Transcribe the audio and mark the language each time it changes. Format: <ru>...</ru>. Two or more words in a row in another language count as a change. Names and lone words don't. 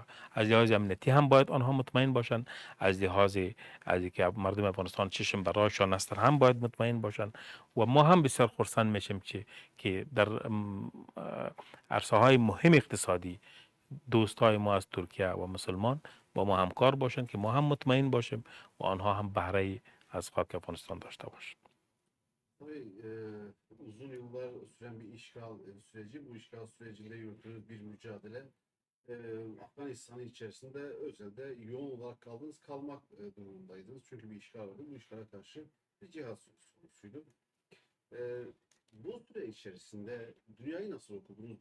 <fa>از لحاظ امنیتی هم باید آنها مطمئن باشن، از لحاظ از اینکه مردم افغانستان چشم برایشان است هم باید مطمئن باشن و ما هم بسیار خرسند میشیم که در عرصه های مهم اقتصادی دوستای ما از ترکیه و مسلمان با ما همکار باشن که ما هم مطمئن باشیم و آنها هم بهره از خاک افغانستان داشته باشند.</fa> <tr>Tabii uzun yıllar süren bir işgal süreci, bu işgal sürecinde yürüttüğünüz bir mücadele Afganistan'ın içerisinde özelde yoğun olarak kalmak durumundaydınız. Çünkü bir işgal vardı. Bu işgale karşı bir cihat sorusuydu. E, Bu süre içerisinde dünyayı nasıl okudunuz?</tr>